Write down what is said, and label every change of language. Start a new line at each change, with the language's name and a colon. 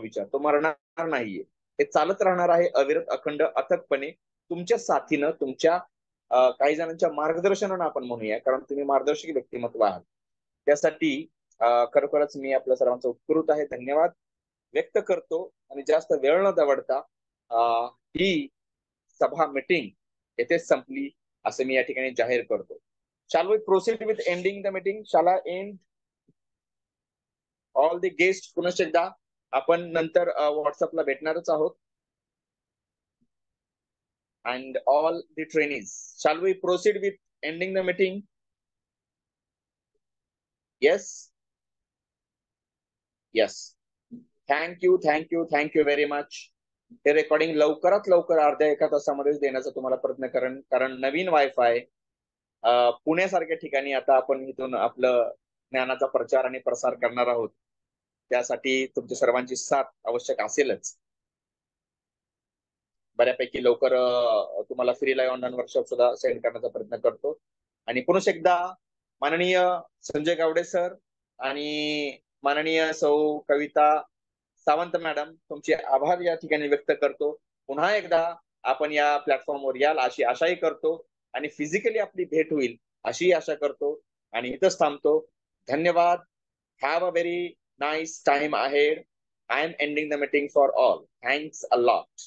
Marathi: तो विचार तो मरणार नाहीये, हे चालत राहणार आहे अविरत अखंड अथकपणे तुमच्या साथीनं, तुमच्या काही जणांच्या मार्गदर्शनानं आपण म्हणूया, कारण तुम्ही मार्गदर्शक व्यक्तिमत्व आहात. त्यासाठी खरोखरच मी आपल्या सर्वांचा उत्कृत आहे धन्यवाद व्यक्त करतो. आणि जास्त वेळ न दवडता ही सभा मीटिंग येथेच संपली असं मी या ठिकाणी जाहीर करतो.
English: Shall we proceed with ending the meeting? Shall I end all the guests?
Marathi: पुनश्च एकदा आपण नंतर व्हॉट्सअपला भेटणारच आहोत.
English: And all the trainees. Shall we proceed with ending the meeting? Yes? Yes. Thank you very much.
Marathi: हे रेकॉर्डिंग लवकरात लवकर अर्ध्या 1 तासामध्येच देण्याचा तुम्हाला प्रयत्न करेन, कारण नवीन वायफाय पुण्यासारख्या ठिकाणी आता आपण इथून आपलं ज्ञानाचा प्रचार आणि प्रसार करणार आहोत. त्यासाठी तुमच्या सर्वांची साथ आवश्यक असेलच. बऱ्यापैकी लवकर तुम्हाला फ्री लाईव्ह ऑनलाईन वर्कशॉप सुद्धा सेंड करण्याचा प्रयत्न करतो. आणि पुन्हा एकदा माननीय संजय गावडे सर आणि माननीय सौ कविता सावंत मॅडम तुमचे आभार या ठिकाणी व्यक्त करतो. पुन्हा एकदा आपण या प्लॅटफॉर्मवर याल अशी आशाही करतो आणि फिजिकली आपली भेट होईल अशी आशा करतो आणि इथंच थांबतो. धन्यवाद.
English: Have a very nice time ahead. I am ending the meeting for all. Thanks a lot.